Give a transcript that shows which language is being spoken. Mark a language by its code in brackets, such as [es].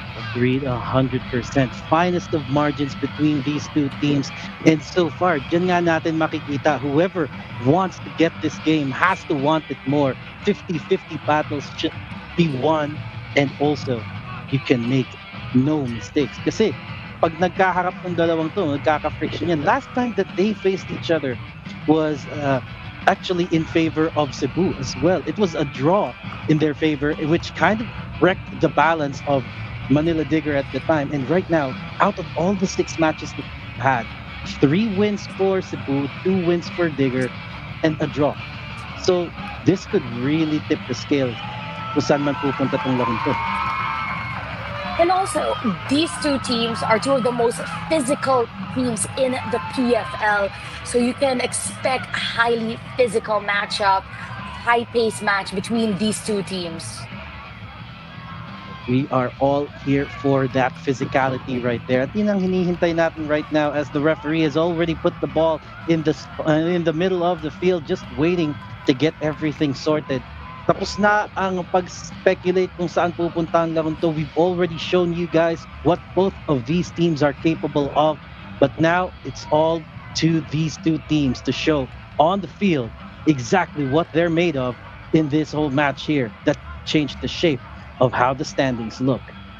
[en] Agreed 100%. Finest of margins between these two teams. And so far, [tl] dyan nga natin makikita, [en] whoever wants to get this game has to want it more. 50-50 battles should be won. And also, you can make no mistakes. [tl] Kasi, pag nagkaharap ng dalawang to, nagkaka-friction yan. [en] Last time that they faced each other was actually in favor of Cebu as well. It was a draw in their favor, which kind of wrecked the balance of Manila Digger at the time. And right now, out of all the 6 matches that we've had, 3 wins for Cebu, 2 wins for Digger, and a draw. So this could really tip the scales [tl] kung saan man pupunta tong larong to. [en] And also, these two teams are two of the most physical teams in the PFL. So you can expect a highly physical matchup, high-paced match between these two teams. We are all here for that physicality right there. [tl] At yun ang hinihintay natin [en] right now as the referee has already put the ball in the middle of the field, just waiting to get everything sorted. [tl] Tapos na ang pag-speculate kung saan pupunta ang larong to. [en] We've already shown you guys what both of these teams are capable of. But now it's all to these two teams to show on the field exactly what they're made of in this whole match here that changed the shape of how the standings look.